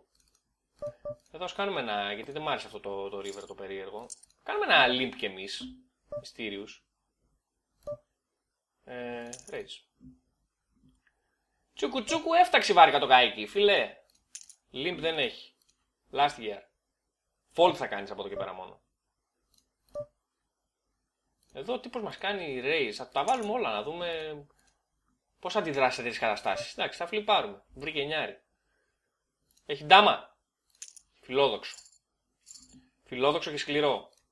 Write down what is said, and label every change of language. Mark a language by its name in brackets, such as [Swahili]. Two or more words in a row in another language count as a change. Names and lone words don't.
[Greek] Εδώ ας κάνουμε ένα, γιατί δεν μ' άρεσε αυτό το river το περίεργο. Κάνουμε ένα limp κι εμείς. [English] Mysterious. Rage. [Greek] Τσούκου τσούκου έφταξε βάρικα το καίκι, φίλε. Limp δεν έχει. [English] Last year. [Greek] Fold θα κάνεις από εδώ και πέρα μόνο. Εδώ ο τύπος μας κάνει raise. Θα τα βάλουμε όλα να δούμε πώς αντιδράσει σε τέτοιες καταστάσεις. Εντάξει, θα φλιπάρουμε. Βρήκε νιάρι. Έχει ντάμα. Φιλόδοξο. Φιλόδοξο και σκληρό.